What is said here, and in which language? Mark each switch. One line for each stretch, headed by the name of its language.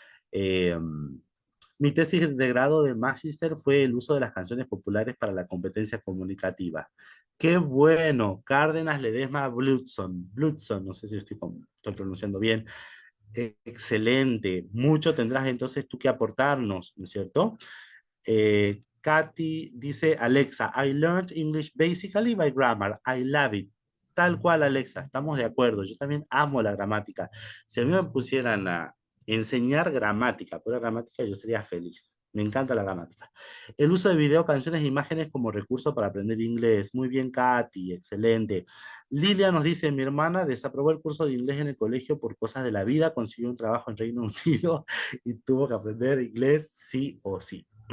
Spanish: Eh, Mi tesis de grado de Magister fue el uso de las canciones populares para la competencia comunicativa. ¡Qué bueno! Cárdenas Ledesma Bludson, no sé si estoy pronunciando bien. Excelente. Mucho tendrás entonces tú que aportarnos, ¿no es cierto?
English: Katy
Spanish: dice,
English: Alexa, I learned English basically by grammar. I love it.
Spanish: Tal cual, Alexa, estamos de acuerdo. Yo también amo la gramática. Si a mí me pusieran a enseñar gramática, pura gramática, yo sería feliz. Me encanta la gramática. El uso de video, canciones e imágenes como recurso para aprender inglés. Muy bien, Katy, excelente. Lilia nos dice, mi hermana desaprobó el curso de inglés en el colegio por cosas de la vida, consiguió un trabajo en Reino Unido y tuvo que aprender inglés sí o sí.